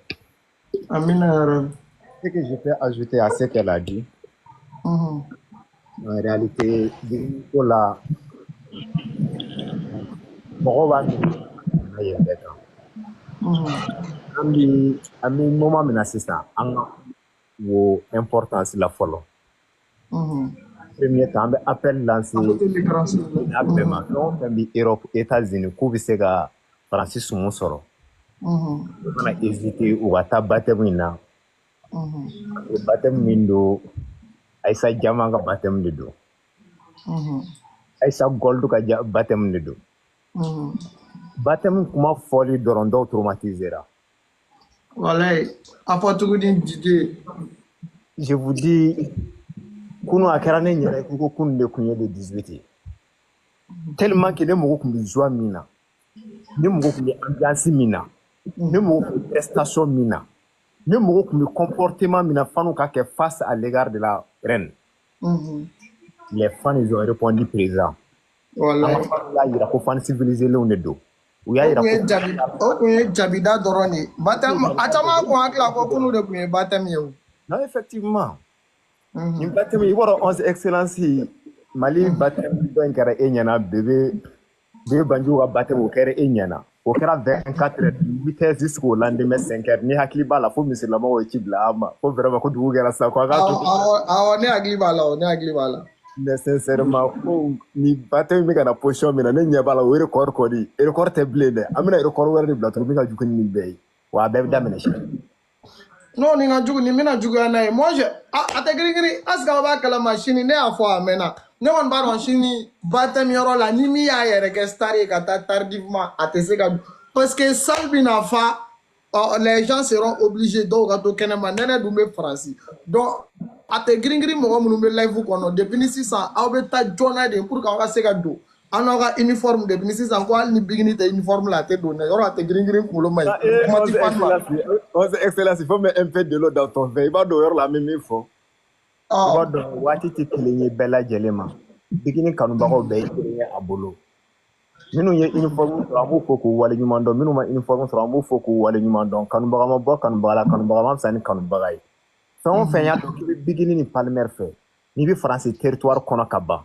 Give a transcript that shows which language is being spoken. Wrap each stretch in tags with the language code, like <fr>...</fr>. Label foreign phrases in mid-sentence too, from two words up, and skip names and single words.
<fr>Ce que je peux ajouter à ce qu'elle a dit, En réalité, pour la</fr> <bm>mɔgɔw b'a minɛ yɛrɛ bɛɛ kan. An bɛ moment min na sisan an ka wo importance la fɔlɔ. Premier temps an bɛ appel lancer n'a bɛɛ ma fɛn o fɛn bɛ Europe États-Unis k'u bɛ se ka Faransi sumu sɔrɔ. U kana hésiter u ka taa baptême in na. Baptême min don Aïssa Diaman ka baptême de don. Aïssa Gold ka baptême de don. Baptême kuma fɔli dɔrɔn dɔw traumatisera. Voilà, a fɔ tuguni Didier.</bm> <fr>Je vous dis,</fr> <bm>kunu a kɛra ne ɲɛna ko kunu de kun ye</bm> <fr>le 18 tellement que</fr> <bm>ne mago kun bɛ joie min na, ne mago kun bɛ ambiance min na, ne mago kun bɛ prestation min na, ne mago kun bɛ comportement min na fans ka kɛ</bm> <fr>face à l'égard de la reine. Les fans ils ont répondu présent. Voilà.</fr> <bm>Y'a yira ko</bm> <fr>fans civilisés</fr> <bm>lenw de don. U y'a yira o kun ye jabida dɔrɔn de baptême a caman kun hakili ko kunu de kun ye baptême ye o.</bm> <fr>Non effectivement.</fr> <bm>Ni baptême i b'a dɔn 11 excellence Mali baptême dɔ in kɛra e ɲɛna bébé Banjugu ka baptême o kɛra e ɲɛna. O kɛra</bm> <fr>24 heures 8 heures jusqu'au lendemain 5 heures.</fr> <bm>Ni hakili b'a la fo misilamɔgɔw ye ci bila an ma. Ko vraiment ko dugu kɛra sa ko an ka to. Awɔ ne hakili b'a la o ne hakili b'a la.</bm> <fr>Mais sincèrement</fr> <bm>ko ni baptême bɛ ka na position min na ne ɲɛ b'a la o record kɔni record tɛ bilen dɛ. An bɛna record wɛrɛ de bila tuguni min ka jugu ni nin bɛɛ ye. Wa a bɛɛ bɛ daminɛ sini. Non ni ka jugu ni mina juguya n'a ye</bm> <fr>moi je</fr> <bm>a tɛ girin</bm> <fr>est-ce que</fr> <bm>aw b'a kalama sini ne y'a fɔ a mɛnna ne kɔni b'a dɔn sini baptême yɔrɔ la ni min y'a yɛrɛ kɛ star ye ka taa tardivement a tɛ se ka</bm> <fr>parce que</fr> <bm>salle bɛna fa</bm> <fr>les gens seront obligés</fr> <bm>dɔw ka to kɛnɛma nɛnɛ dun bɛ Faransi donc a tɛ girin mɔgɔ minnu bɛ live kɔnɔ depuis ni sisan aw bɛ taa joona de</bm> <fr>pour que</fr> <bm>aw ka se ka don an n'aw ka uniforme depuis ni sisan ko hali ni bikini tɛ uniforme la a tɛ don dɛ yɔrɔ a tɛ girin kunkolo ma ɲi kuma ti fan ma.</bm> <fr>Excellence, il faut mettre un peu de l'eau dans ton verre. Il va dehors la même info. Il va dehors.</fr> <bm>Waati tɛ kelen ye bɛɛ lajɛlen ma. Bikini kanubagaw bɛɛ ye kelen ye a bolo. Minnu ye uniforme sɔrɔ an b'u fɔ k'u waleɲuman dɔn. Minnu ma uniforme sɔrɔ an b'u fɔ k'u waleɲuman dɔn. Kanubaga ma bɔ kanubaga la, kanubaga ma fisa ni kanubaga ye. Fɛn o fɛn y'a dɔn k'i bɛ bikini ni palmaire fɛ, n'i bɛ Faransi territoire kɔnɔ ka ban.</bm>